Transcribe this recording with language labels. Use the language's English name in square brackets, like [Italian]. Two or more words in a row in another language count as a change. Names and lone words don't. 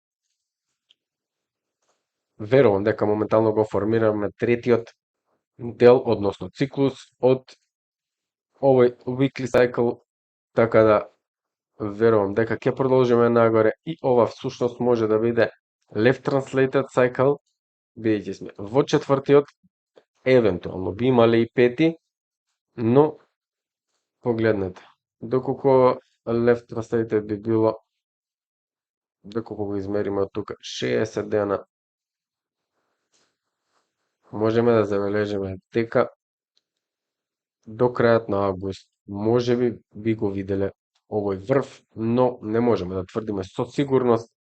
[Macedonian] Верувам дека моментално го формираме третиот дел, односно циклус од овој [English] weekly cycle, [Macedonian] така да верувам дека ќе продолжиме нагоре и ова всушност може да биде [English] left translated cycle, [Macedonian] бидејќи сме во четвртиот, евентуално би имале и пети, но погледнете, доколку [English] left translated [Macedonian] би било, доколку го измериме од тука 60 дена, можеме да забележиме дека до крајот на август можеби би го виделе овој врв, но не можеме да тврдиме со сигурност.